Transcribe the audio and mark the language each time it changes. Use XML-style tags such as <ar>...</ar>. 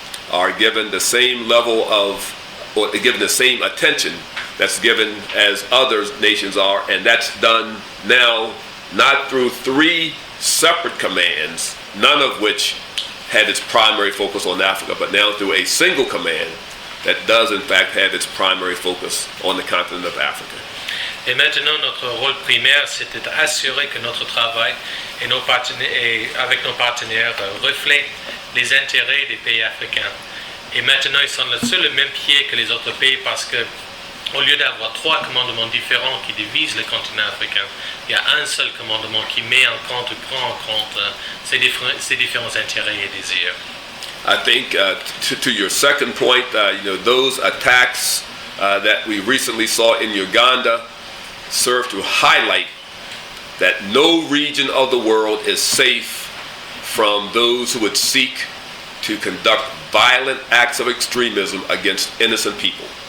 <en>are given the same level of, or given the same attention that's given as other nations are, and that's done now not through 3 separate commands, none of which had its primary focus on Africa, but now through a single command that does in fact have its primary focus on the continent of Africa.</en> <fr>Et maintenant, notre rôle primaire, c'était d'assurer que notre travail et avec nos partenaires reflète les intérêts des pays africains. Et maintenant, ils sont sur le même pied que les autres pays parce que, au lieu d'avoir 3 commandements différents qui divisent le continent africain, il y a un seul commandement qui prend en compte ces différents intérêts et désirs.</fr> <en>I think to your second point, those attacks that we recently saw in Uganda serve to highlight that no region of the world is safe from those who would seek to conduct violent acts of extremism against innocent people.</en>